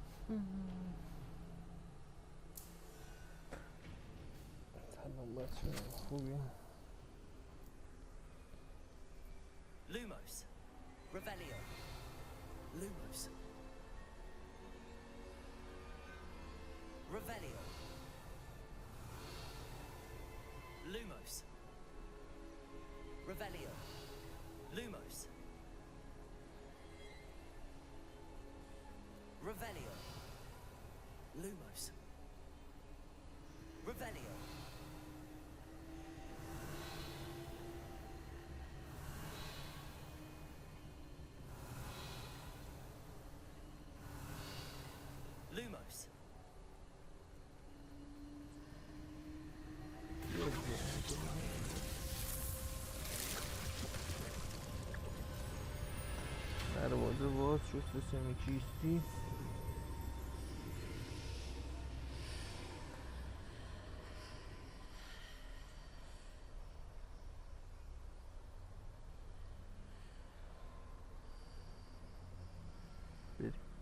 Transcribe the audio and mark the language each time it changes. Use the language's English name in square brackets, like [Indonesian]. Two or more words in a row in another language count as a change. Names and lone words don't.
[Persian] سلام بچه خوبی؟ [Latin] Lumos. Revelio. Lumos. Revelio. Lumos. Revelio. Lumos. Revelio. Lumos. Revelio. Lumos. [Persian] دروازه باز شد سسمی کیستی بریم